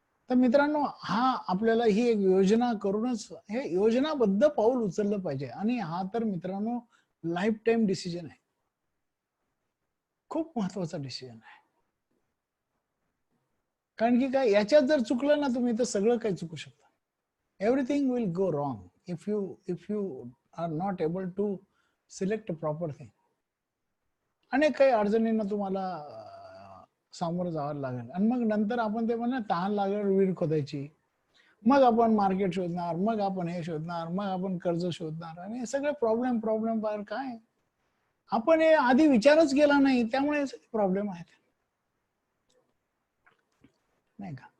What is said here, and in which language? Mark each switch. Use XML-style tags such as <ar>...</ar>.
<mr>तर मित्रांनो, हा आपल्याला ही एक योजना करूनच हे योजनाबद्ध पाऊल उचललं पाहिजे. आणि हा तर मित्रांनो लाईफ टाईम डिसिजन आहे. खूप महत्वाचा डिसिजन आहे. कारण की काय, याच्यात जर चुकलं ना तुम्ही तर सगळं काही चुकू शकतं.</mr> <en>Everything will go wrong if you are not able to select a proper thing.</en> <mr>अनेक काही अडचणींना तुम्हाला सामोरं जावं लागेल. आणि मग नंतर आपण ते म्हणा तहान लागल्यावर विहीर खोदायची, मग आपण मार्केट शोधणार, मग आपण हे शोधणार, मग आपण कर्ज शोधणार, आणि हे सगळे प्रॉब्लेम बाहेर काय, आपण हे आधी विचारच केला नाही, त्यामुळे प्रॉब्लेम आहेत, नाही का.</mr>